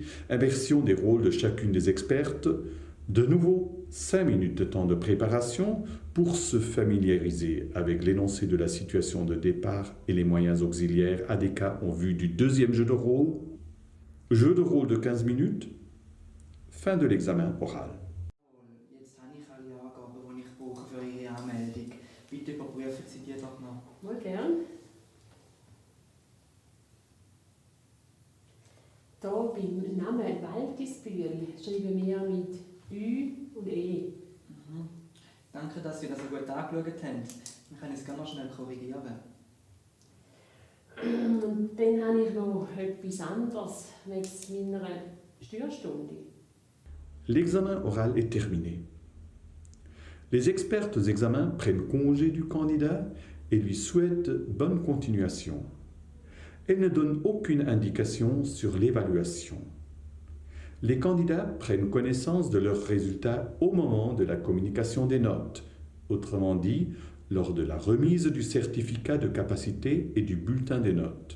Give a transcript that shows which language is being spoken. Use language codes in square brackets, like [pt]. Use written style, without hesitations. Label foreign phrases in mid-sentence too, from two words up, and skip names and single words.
[fr] Inversion des rôles de chacune des expertes. De nouveau, 5 minutes de temps de préparation pour se familiariser avec l'énoncé de la situation de départ et les moyens auxiliaires ADK en vue du deuxième jeu de rôle. Jeu de rôle de 15 minutes. Fin de l'examen oral. [de] Jetzt habe ich alle Angaben, die ich brauche für Ihre Anmeldung. Bitte überprüfen Sie die doch noch. Mal gern. Hier beim Namen Waldisbühl schreiben wir mit Ü und E. Danke, dass Sie das so gut angeschaut haben. Wir können es gerne noch schnell korrigieren. Und dann habe ich noch etwas anderes wegen meiner Steuerstunde. [fr] L'examen oral est terminé. Les expertes aux examens prennent congé du candidat et lui souhaitent bonne continuation. Elles ne donnent aucune indication sur l'évaluation. Les candidats prennent connaissance de leurs résultats au moment de la communication des notes, autrement dit, lors de la remise du certificat de capacité et du bulletin des notes.